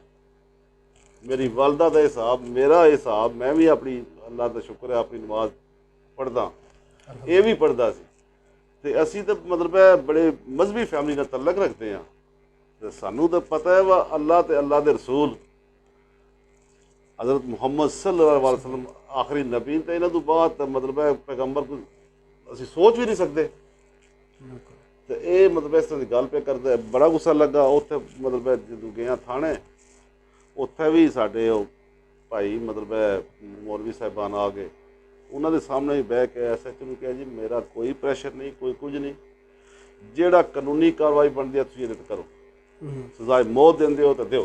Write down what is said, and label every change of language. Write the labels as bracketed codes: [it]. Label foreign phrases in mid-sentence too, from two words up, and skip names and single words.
[pa] ਮੇਰੀ ਵਾਲਦਾ ਦਾ ਹਿਸਾਬ, ਮੇਰਾ ਹਿਸਾਬ, ਮੈਂ ਵੀ ਆਪਣੀ ਅੱਲਾ ਦਾ ਸ਼ੁਕਰ ਹੈ ਆਪਣੀ ਨਮਾਜ਼ ਪੜ੍ਹਦਾ, ਇਹ ਵੀ ਪੜ੍ਹਦਾ ਸੀ। ਤੇ ਅਸੀਂ ਤਾਂ ਮਤਲਬ ਹੈ ਬੜੇ ਮਜ਼ਹਬੀ ਫੈਮਿਲੀ ਨਾਲ ਤਲਕ ਰੱਖਦੇ ਹਾਂ ਤੇ ਸਾਨੂੰ ਤਾਂ ਪਤਾ ਹੈ ਵਾ ਅੱਲਾਹ ਤੇ ਅੱਲਾਹ ਦੇ ਰਸੂਲ हज़रत मुहम्मद [ar] صلى الله عليه وسلم [pa] आखिरी नबी ਤੇ ਇਹਨਾਂ ਤੋਂ ਬਾਅਦ ਤਾਂ ਮਤਲਬ ਹੈ ਪੈਗੰਬਰ को ਅਸੀਂ ਸੋਚ ਵੀ ਨਹੀਂ ਸਕਦੇ ਤੇ ਇਹ ਮਤਲਬ ਇਸ ਤਰ੍ਹਾਂ ਦੀ ਗੱਲ ਪੇ ਕਰਦਾ ਬੜਾ ਗੁੱਸਾ ਲੱਗਾ ਉੱਥੇ ਮਤਲਬ ਜਦੋਂ ਗਿਆ ਥਾਣੇ ਉੱਥੇ ਵੀ ਸਾਡੇ ਉਹ ਭਾਈ ਮਤਲਬ ਮੌਲਵੀ ਸਾਹਿਬਾਨ ਆ ਗਏ ਉਹਨਾਂ ਦੇ ਸਾਹਮਣੇ ਹੀ ਬਹਿ ਕੇ ਐਸਐਚ ਨੂੰ ਕਿਹਾ ਜੀ ਮੇਰਾ ਕੋਈ ਪ੍ਰੈਸ਼ਰ ਨਹੀਂ ਕੋਈ ਕੁਝ ਨਹੀਂ ਜਿਹੜਾ ਕਾਨੂੰਨੀ ਕਾਰਵਾਈ ਬਣਦੀ ਹੈ ਤੁਸੀਂ ਇਹਦੇ ਤੇ ਕਰੋ ਸਜ਼ਾ ਮੌਤ ਦਿੰਦੇ ਹੋ ਤਾਂ ਦਿਓ